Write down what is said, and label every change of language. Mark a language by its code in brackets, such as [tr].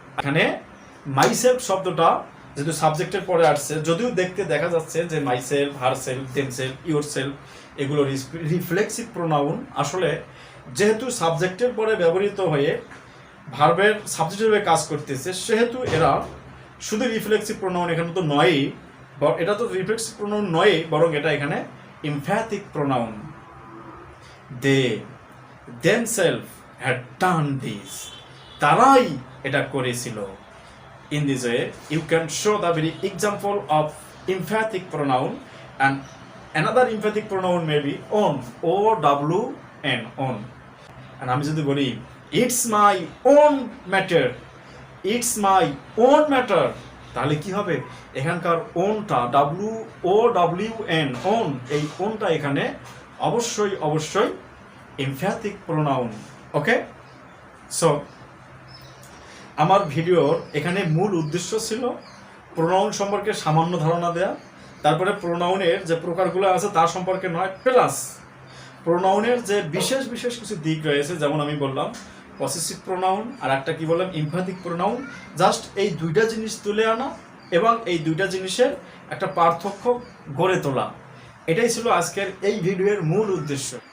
[bn] এখানে myself শব্দটা যেহেতু সাবজেক্টের পরে আসছে, যদিও দেখতে দেখা যাচ্ছে যে মাইসেলফ, হারসেলফ, দেমসেলফ, ইয়োরসেলফ এগুলো রিফ্লেক্সিভ প্রোনাউন, আসলে যেহেতু সাবজেক্টের পরে ব্যবহৃত হয়ে ভার্বের সাবজেক্ট হিসেবে কাজ করতেছে, সেহেতু এরা শুধু রিফ্লেক্সিভ প্রোনাউন এখানে তো নয়ই, এটা তো রিফ্লেক্সিভ প্রোনাউন নয়, বরং এটা এখানে এমফ্যাথিক pronoun. [en] they themselves had done this, [bn] তারাই এটা করেছিল। [en] In this way, you can show the very example of emphatic pronoun, and another emphatic pronoun may be own, O-W-N, own. And [bn] আমি যদি বলি [en] it's my own matter, it's my own matter, [bn] তাহলে কি হবে? এখানকার ওনটা W-O-W-N, own, এই ওনটা এখানে অবশ্যই emphatic pronoun. ওকে? সো আমার ভিডিওর এখানে মূল উদ্দেশ্য ছিল প্রোনাউন সম্পর্কে সামান্য ধারণা দেয়া, তারপরে প্রোনাউনের যে প্রকারগুলো আছে তার সম্পর্কে নয়, প্লাস প্রোনাউনের যে বিশেষ কিছু দিক রয়েছে, যেমন আমি বললাম পসেসিভ প্রোনাউন, আর একটা কি বললাম এমফ্যাথিক প্রোনাউন, জাস্ট এই দুইটা জিনিস তুলে আনা এবং এই দুইটা জিনিসের একটা পার্থক্য গড়ে তোলা, এটাই ছিল আজকের এই ভিডিওর মূল উদ্দেশ্য।